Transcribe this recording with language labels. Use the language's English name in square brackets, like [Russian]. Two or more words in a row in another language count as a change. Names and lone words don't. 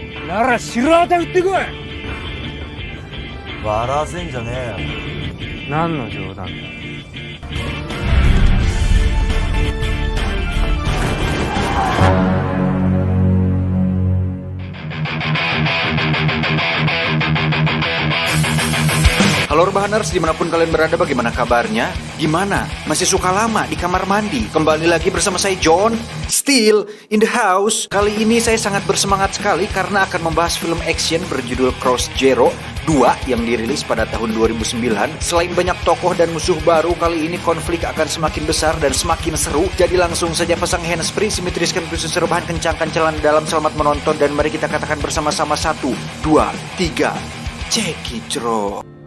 [Japanese] なら白旗打ってこい。笑わせんじゃねえよ。何の冗談だ。 [Indonesian] Halo Rebahaners, dimanapun kalian berada, bagaimana kabarnya? Gimana? Masih suka lama di kamar mandi? Kembali lagi bersama saya John, [English] still in the house. [Indonesian] Kali ini saya sangat bersemangat sekali karena akan membahas film action berjudul Cross Zero 2 yang dirilis pada tahun 2009. Selain banyak tokoh dan musuh baru, kali ini konflik akan semakin besar dan semakin seru. Jadi langsung saja pasang handsfree, simetriskan khusus rebahan, kencangkan celana dalam, selamat menonton, dan mari kita katakan bersama-sama 1, 2, 3, cekicro.